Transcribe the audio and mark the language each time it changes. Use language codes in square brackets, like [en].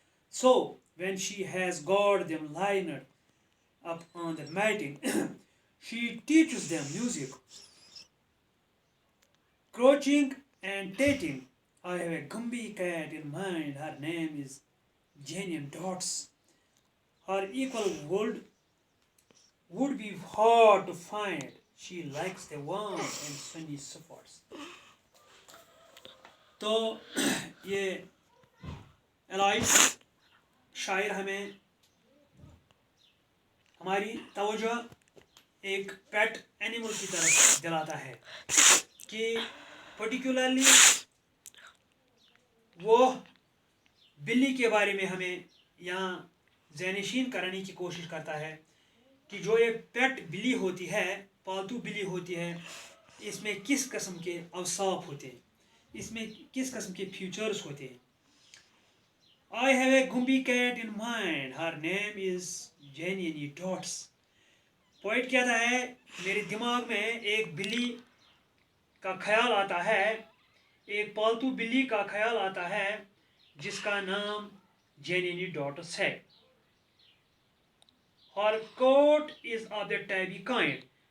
[en] So when she has got them lined up on the matting, she teaches them music, crouching and tating. I have a Gumbi cat in mind. Her name is Janani Dots. Her equal would be hard to find. She likes the warm and sunny spots. [hi] तो ये elite शायर हमें हमारी तवज्जो एक pet animal की तरफ दिलाता है कि पर्टिकुलरली वो बिल्ली के बारे में हमें यहाँ ज़हनशीन कराने की कोशिश करता है कि जो एक पेट बिल्ली होती है, पालतू बिल्ली होती है, इसमें किस किस्म के अवसाफ होते हैं, इसमें किस किस्म के फीचर्स होते हैं. [en] I have a Gumbi cat in mind. Her name is Janani Dots. [hi] Poet कहता है मेरे दिमाग में एक बिल्ली का ख्याल आता है, एक पालतू बिल्ली का ख्याल आता है जिसका नाम Janani Dots है. [en] Her coat is of the tabby kind.